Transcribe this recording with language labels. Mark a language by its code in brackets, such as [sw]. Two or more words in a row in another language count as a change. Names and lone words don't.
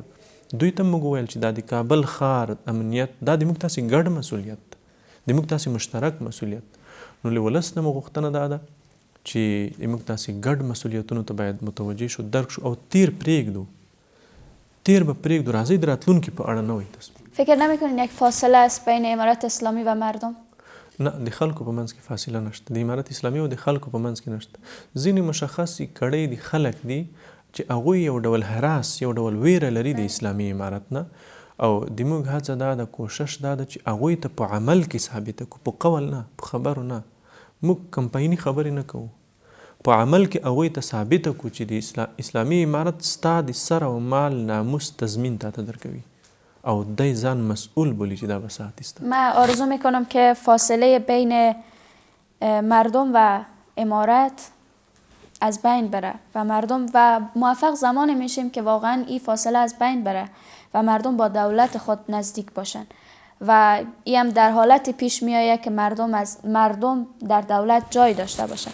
[ps] دوی ته موږ وویل چې دا د کابل ښار امنیت دا د موږ تاسې ګډ مسؤلیت ده، د موږ تاسې مشترک مسؤلیت. نو له ولس نه مو غوښتنه دا ده چې موږ تاسې ګډ مسؤلیتونو ته باید متوجه شو، درک شو او تیر پرېږدو. تیر به پرېږدو، راځئ د راتلونکي په اړه نوی تصمیم. [fa] فکر نمیکنین یک فاصله است بین امارت اسلامی و مردم؟ [ps] نه، د خلکو په منځ کې فاصله نشته. د امارت اسلامي او د خلکو په منځ کې نشته. ځینې مشخصې کړۍ د خلک دي چې هغوی یو ډول هراس، یو ډول ویره لري د اسلامي امارت نه، او د موږ هڅه دا ده، کوشش دا ده چې هغوی ته په عمل کې ثابته کړو، په قول نه، په خبرو نه. موږ کمپایني خبرې نه کوو، په عمل کې هغوی ته ثابته کړو چې د اسلامي امارت ستا د سر او مال ناموس تضمین تاته درکوي او دی ځان مسئول بولی چې دا به ساتي ستا. [fa] من آرزو میکنم که فاصله بین مردم و امارت از بین بره و مردم و موفق زمانی میشیم که واقعا این فاصله از بین بره و مردم با دولت خود نزدیک باشن و این هم در حالت پیش میآید که مردم در دولت جای داشته باشن.